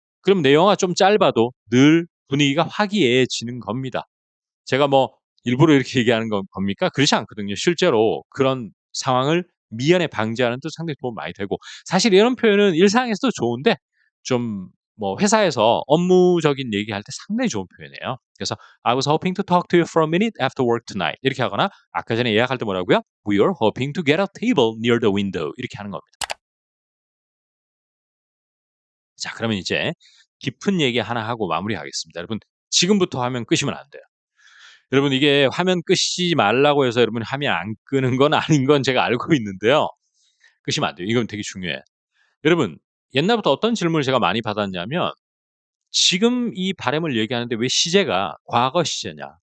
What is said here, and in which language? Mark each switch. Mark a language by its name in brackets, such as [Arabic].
[Korean] 그럼 내 영어가 좀 짧아도 늘 분위기가 화기애애해지는 겁니다. 제가 뭐 일부러 이렇게 얘기하는 겁니까? 그렇지 않거든요. 실제로 그런 상황을 미연에 방지하는 데 상당히 도움 많이 되고 사실 이런 표현은 일상에서도 좋은데 좀 뭐 회사에서 업무적인 얘기할 때 상당히 좋은 표현이에요. 그래서 [English] "I was hoping to talk to you for a minute after work tonight." [Korean] 이렇게 하거나 아까 전에 예약할 때 뭐라고요? [English] "We were hoping to get a table near the window." [Korean] 이렇게 하는 겁니다. 자 그러면 이제 깊은 얘기 하나 하고 마무리하겠습니다. 여러분 지금부터 하면 끄시면 안 돼요. 여러분 이게 화면 끄시지 말라고 해서 여러분이 화면 안 끄는 건 아닌 건 제가 알고 있는데요. 끄시면 안 돼요. 이건 되게 중요해요. 여러분 옛날부터 어떤 질문을 제가 많이 받았냐면 "지금 이 바람을 얘기하는데 왜 시제가 과거 시제냐?"